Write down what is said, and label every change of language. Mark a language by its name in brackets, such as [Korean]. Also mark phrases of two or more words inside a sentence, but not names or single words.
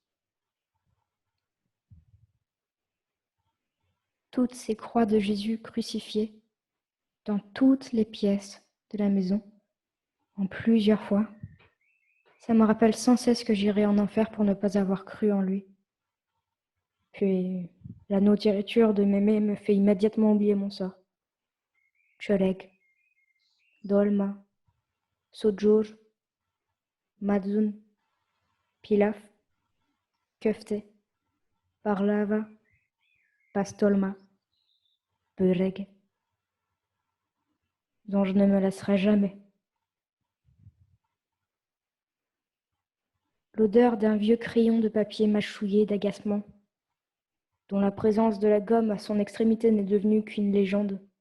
[French] Toutes ces croix de Jésus crucifiées, dans toutes les pièces de la maison, en plusieurs fois, ça me rappelle sans cesse que j'irai en enfer pour ne pas avoir cru en lui. Puis, la nourriture de mémé me fait immédiatement oublier mon sort. [Turkish] Çörek, dolma, sucuk, madzun, pilaf, köfte, baklava, pastolma, börek, [French] dont je ne me lasserai jamais. L'odeur d'un vieux crayon de papier mâchouillé d'agacement, dont la présence de la gomme à son extrémité n'est devenue qu'une légende.